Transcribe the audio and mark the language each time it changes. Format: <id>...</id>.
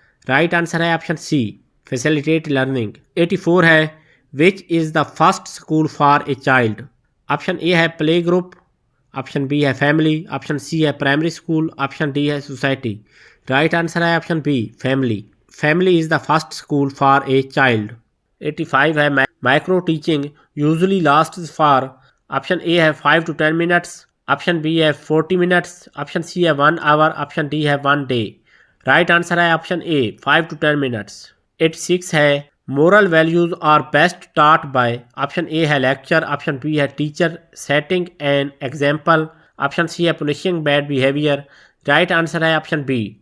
<ur>Right answer ہے option C facilitate learning.</ur> <en>84 ہے which is the first school for a child, option A ہے play group, option B ہے family, option C ہے primary school, option D ہے society.</en> <ur>Right answer ہے option B family.</ur> <en>Family is the first school for a child. 85 ہے micro teaching usually lasts for, option A ہے 5 to 10 minutes، option B ہے 40 minutes، option C ہے 1 hour، option D ہے 1 day.</en> <ur>Right answer ہے option a 5 to 10 minutes.</ur> <en>86 ہے moral values are best taught by, option A ہے lecture, option B ہے teacher setting an example, option C ہے punishing bad behaviour.</en> <ur>Right answer ہے option B,</ur>